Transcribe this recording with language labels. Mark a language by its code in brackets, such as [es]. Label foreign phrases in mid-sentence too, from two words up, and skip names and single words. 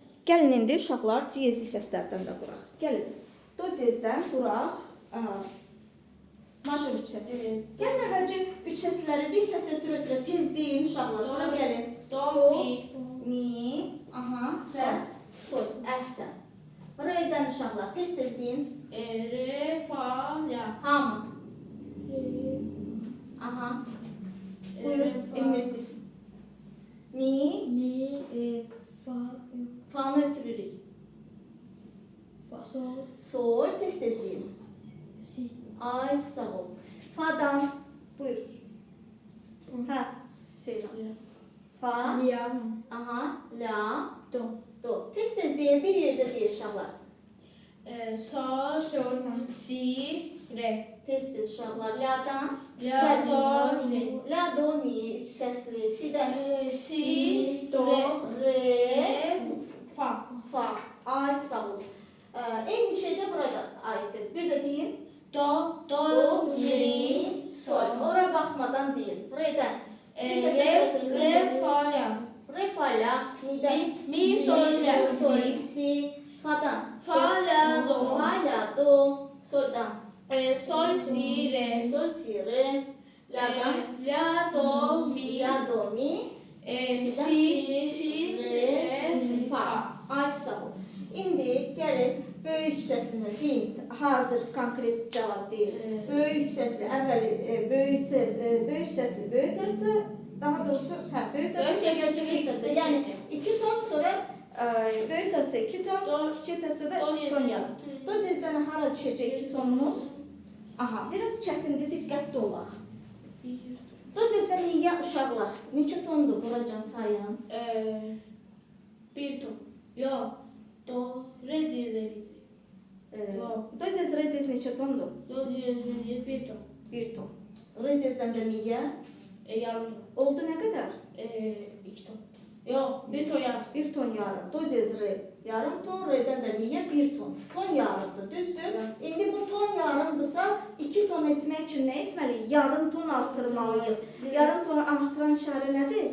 [az] Gəlin indi uşaqlar ciyezli səslərdən də quraq. Gəlin. Do ciyezdən quraq. Major üç səs. Gəlin əvvəlcə üç səsləri bir səs ötürə tez deyin uşaqlar. Ora gəlin. Do, mi, aha, sən, sol. Əhsən. R'dən uşaqlar tez deyin. Re, fa, la. Hamı. Aha. Buyur, Elmətlis. Mi, Fa, fa'nı ötürürük. fa, sol, Sol, tez deyin. si, Ay, sağ ol. Fa'dan, buyur. Ha, Seyran. Fa, la, aha, la, do, do. Tez deyin, bir yerde deyin uşaqlar. Sol, si, re. Tez uşaqlar. La'dan, La, do, re. la, do, mi, üç səsli. Si'dən, Si, do, re, re, fa. fa. Ay, sağ ol. Eyni şey de burada aittir. Bir de deyin. Do, Do, mi, sol. Ora baxmadan deyin. Re'dən. Bir səs ötürün. Re, fa, la. Re, fa, la, mi'dən. Mi, sol, la, sol, si. si. Fa'dan. Fa, la, do. Fa, la, do. Soldan. Sol, si, re. Sol, si, re. La'dan. La, do, mi. La, do, mi. Si, re, fa. Ay, sağ ol. İndi gəlin böyük səsini deyin. Hazır konkret cavab deyil. Böyük səsli əvvəl böyük səsli böyütərsə, daha doğrusu böyütərsə kiçik. Yəni 2 ton sonra böyütərsə 2 ton, kiçiltərsə də ton yarım. Do cezdən hara düşəcək 2 tonumuz? Aha, biraz çətindir, diqqətli olaq. Do cezdən niyə uşaqlar? Neçə tondur buracan sayın? Bir ton. Yo. Do, re diyeceğiz. Do cez, re cez neçə tondur? Do diyeceğiz bir ton. 1 ton. Re cezdən də niyə? Yarım ton. Oldu nə qədər? 2 ton. Yo, bir ton yarım. 1 ton yarım. Do cez re. Yarım ton, re'dən də niyə 1 ton? Ton yarımdır, düzdür? İndi bu ton yarımdırsa 2 ton etmək üçün nə etməliyik? Yarım ton artırmalıyıq. Yarım tonu artıran işarə nədir?